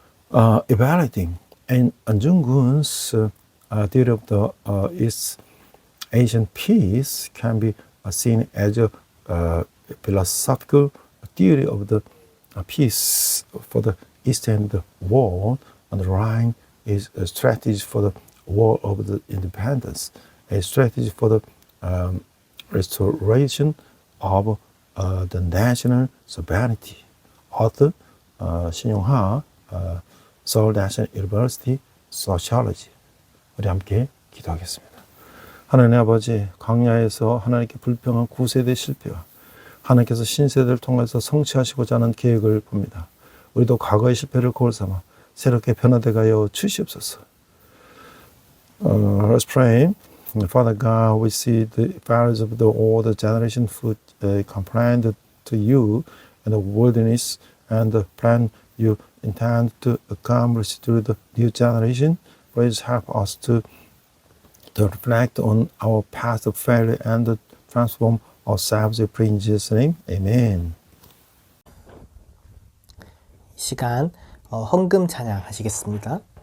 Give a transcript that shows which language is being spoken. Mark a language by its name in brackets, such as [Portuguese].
[English] Evaluating and Jung-Gun's theory of the East Asian peace can be seen as a philosophical theory of the peace for the Eastern world, underlying is a strategy for the war of the independence, a strategy for the restoration of the national sovereignty. Author 신용하, 서울 내셔널 유니버시티 소시올로지. [Korean] 우리 함께 기도하겠습니다. 하나님 아버지, 광야에서 하나님께 불평한 9세대 실패와 하나님께서 신세대를 통해서 성취하시고자 하는 계획을 봅니다. 우리도 과거의 실패를 거울 삼아 새롭게 변화되게 하여 주시옵소서. [English] Let's pray. Father God, we see the failures of the older generation who complained to you in the wilderness and the plan you intend to accomplish through the new generation. Please help us to reflect on our past failure and transform ourselves. We pray in Jesus' name. Amen. [Korean] 시간 헌금 찬양 하시겠습니다.